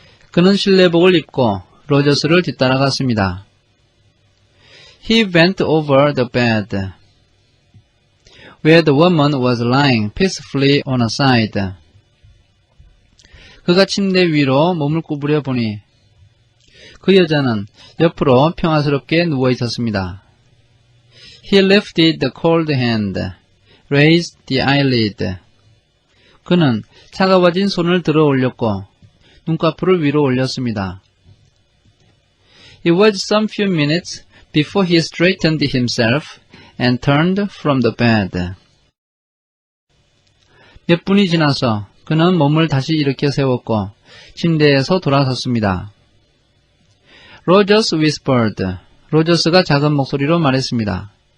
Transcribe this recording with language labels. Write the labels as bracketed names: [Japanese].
[Korean] 그는 실내복을 입고 로저스를 뒤따라갔습니다. [English] He bent over the bed, where the woman was lying peacefully on her side. [Korean] 그가 침대 위로 몸을 구부려 보니 그 여자는 옆으로 평화스럽게 누워 있었습니다. [English] He lifted the cold hand, raised the eyelid. [Korean] 그는 차가워진 손을 들어 올렸고 눈꺼풀을 위로 올렸습니다. [English] It was some few minutes before he straightened himself and turned from the bed. [Korean] 몇 분이 지나서 그는 몸을 다시 일으켜 세웠고 침대에서 돌아섰습니다. [English] Rogers whispered. [Korean] 로저스가 작은 목소리로 말했습니다.